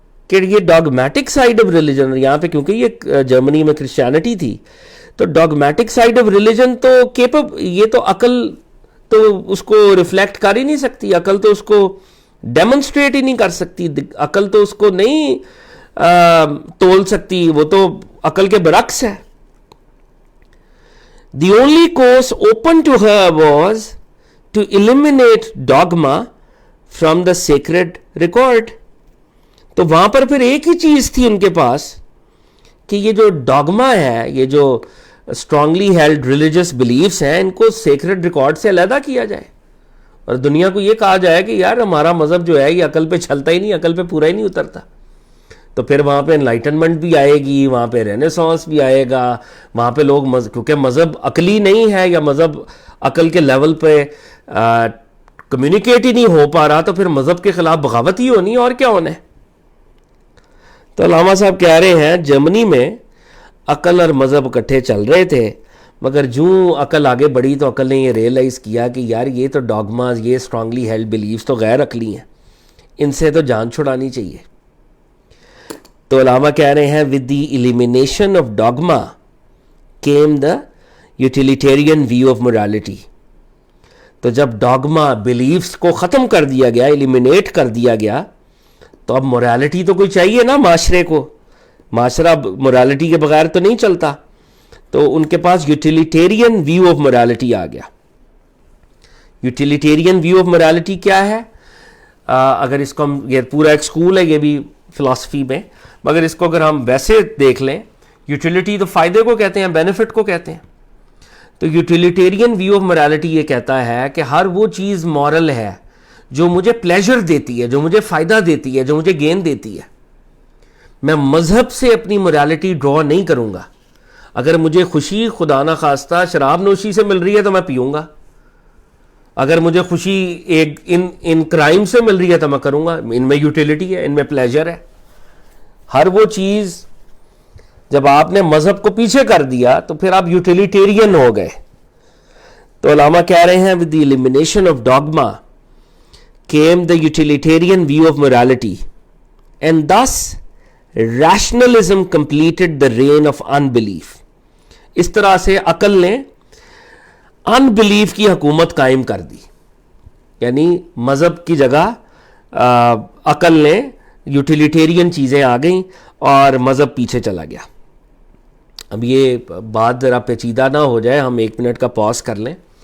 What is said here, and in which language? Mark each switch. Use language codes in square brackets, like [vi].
[ur] کہ یہ dogmatic side of religion, یہاں پہ کیونکہ یہ جرمنی میں کرسچینٹی تھی، تو ڈاگمیٹک سائڈ آف ریلیجن تو یہ تو عقل تو اس کو ریفلیکٹ کر ہی نہیں سکتی، عقل تو اس کو ڈیمونسٹریٹ ہی نہیں کر سکتی، عقل تو اس کو نہیں تول سکتی، وہ تو عقل کے برعکس ہے. [en] The only course open to her was to eliminate dogma from the sacred record. [ur] تو وہاں پر پھر ایک ہی چیز تھی ان کے پاس کہ یہ جو ڈاگما ہے، یہ جو اسٹرانگلی ہیلڈ ریلیجس بلیفس ہیں، ان کو سیکرڈ ریکارڈ سے علیحدہ کیا جائے اور دنیا کو یہ کہا جائے کہ یار ہمارا مذہب جو ہے یہ عقل پہ چلتا ہی نہیں، عقل پہ پورا ہی نہیں اترتا. تو پھر وہاں پہ انلائٹنمنٹ بھی آئے گی، وہاں پہ رینیسانس بھی آئے گا، وہاں پہ لوگ کیونکہ مذہب عقلی نہیں ہے یا مذہب عقل کے لیول پہ کمیونیکیٹ ہی نہیں ہو پا رہا، تو پھر مذہب کے خلاف بغاوت ہی ہونی اور کیا ہونا ہے. تو علامہ صاحب کہہ رہے ہیں جرمنی میں عقل اور مذہب اکٹھے چل رہے تھے، مگر جو عقل آگے بڑھی تو عقل نے یہ ریئلائز کیا کہ یار یہ تو ڈاگماز، یہ اسٹرانگلی ہیلڈ بلیفز تو غیر عقلی ہیں، ان سے تو جان چھڑانی چاہیے. تو علامہ کہہ رہے ہیں [en] with the elimination of dogma came the utilitarian view of morality. [ur] تو جب ڈاگما بلیفز کو ختم کر دیا گیا، ایلیمینیٹ کر دیا گیا، تو اب موریلٹی تو کوئی چاہیے نا معاشرے کو، معاشرہ موریلٹی کے بغیر تو نہیں چلتا. تو ان کے پاس [en] utilitarian view of morality [ur] آ گیا. یوٹیلیٹیرین ویو آف موریلٹی کیا ہے؟ اگر اس کو ہم، یہ پورا ایک سکول ہے یہ بھی فلاسفی میں، مگر اس کو اگر ہم ویسے دیکھ لیں، یوٹیلیٹی تو فائدے کو کہتے ہیں، بینیفٹ کو کہتے ہیں. تو یوٹیلیٹیرین ویو آف موریلٹی یہ کہتا ہے کہ ہر وہ چیز مورل ہے جو مجھے پلیجر دیتی ہے، جو مجھے فائدہ دیتی ہے، جو مجھے گین دیتی ہے. میں مذہب سے اپنی موریلٹی ڈرا نہیں کروں گا. اگر مجھے خوشی خدا نہ خواستہ شراب نوشی سے مل رہی ہے تو میں پیوں گا، اگر مجھے خوشی ان کرائم سے مل رہی ہے تو میں کروں گا. ان میں یوٹیلیٹی ہے، ان میں پلیجر ہے. ہر وہ چیز جب آپ نے مذہب کو پیچھے کر دیا تو پھر آپ یوٹیلیٹیرین ہو گئے. تو علامہ کہہ رہے ہیں [en] with the elimination of dogma came the utilitarian view of morality and thus rationalism completed the reign of unbelief. [ur] اس طرح سے عقل نے unbelief کی حکومت قائم کر دی، یعنی مذہب کی جگہ عقل نے یوٹیلیٹیرین چیزیں آ گئیں اور مذہب پیچھے چلا گیا. اب یہ بات ذرا پیچیدہ نہ ہو جائے، ہم 1 منٹ کا پاز کر لیں.